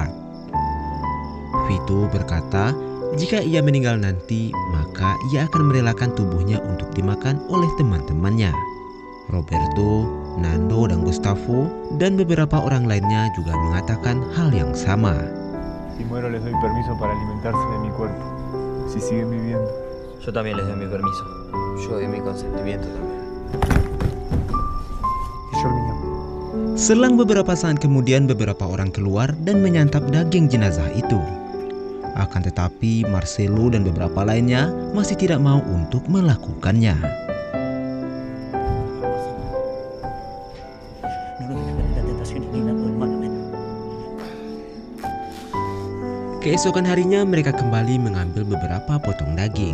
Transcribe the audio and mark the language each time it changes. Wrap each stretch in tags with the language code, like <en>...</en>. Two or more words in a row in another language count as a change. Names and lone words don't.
<id>Vito berkata jika ia meninggal nanti maka ia akan merelakan tubuhnya untuk dimakan oleh teman-temannya. Roberto, Nando dan Gustavo dan beberapa orang lainnya juga mengatakan hal yang sama.</id> <es>Si muero les doy permiso para alimentarse de mi cuerpo, si siguen viviendo. Yo también les doy mi permiso. Yo doy mi consentimiento también. Y yo el mío.</es> <id>Selang beberapa saat kemudian beberapa orang keluar dan menyantap daging jenazah itu. Akan tetapi Marcelo dan beberapa lainnya masih tidak mau untuk melakukannya. Keesokan harinya mereka kembali mengambil beberapa potong daging.</id>